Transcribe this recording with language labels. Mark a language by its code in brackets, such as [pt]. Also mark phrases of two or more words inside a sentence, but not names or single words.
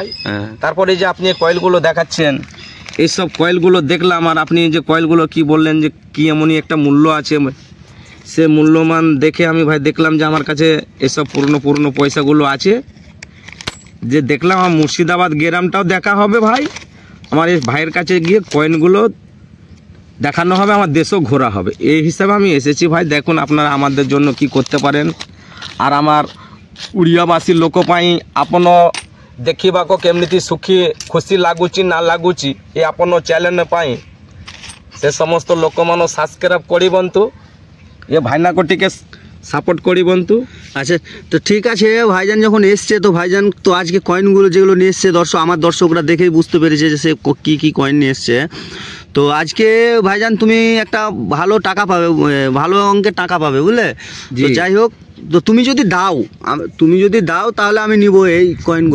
[bn] তারপরে যে আপনি কয়েলগুলো দেখাচ্ছেন, এইসব কয়েলগুলো দেখলাম, আর আপনি যে কয়েলগুলো কি বললেন যে কি এমনই একটা মূল্য আছে, সে মূল্যমান দেখে আমি ভাই দেখলাম যে আমার কাছে এসব পুরনো পয়সাগুলো আছে, যে দেখলাম আমার মুর্শিদাবাদ গ্রামটাও দেখা হবে ভাই, আমার এই ভাইয়ের কাছে গিয়ে কয়েনগুলো দেখানো হবে, আমার দেশও ঘোরা হবে, এই হিসাবে আমি এসেছি ভাই। দেখুন আপনারা আমাদের জন্য কি করতে পারেন, আর আমার উড়িয়াবাসী লোক পাই আপন [or] ଦେଖିବାକୁ କେମିତି ସୁଖୀ ଖୁସି ଲାଗୁଛି ନା ଲାଗୁଛି ଏ ଆପଣ ଚ୍ୟାନେଲ ପାଇଁ ସେ ସମସ୍ତ ଲୋକମାନେ ସବସ୍କ୍ରାଇବ୍ କରିବନ୍ତୁ, ଏ ଭାଇନାକୁ ଟିକେ ସପୋର୍ଟ କରିବନ୍ତୁ। [bn] আচ্ছা তো ঠিক আছে, ভাইজান যখন এসছে তো ভাইজান তো আজকে কয়েনগুলো যেগুলো নিয়ে এসছে আমার দর্শকরা দেখেই বুঝতে পেরেছে যে সে কী কয়েন নিয়ে এসছে। তো আজকে ভাইজান তুমি একটা ভালো টাকা পাবে, ভালো অঙ্কের টাকা পাবে বুঝলে। তো যাই হোক, তো তুমি যদি দাও তাহলে আমি নিব এই কয়েনগুলো।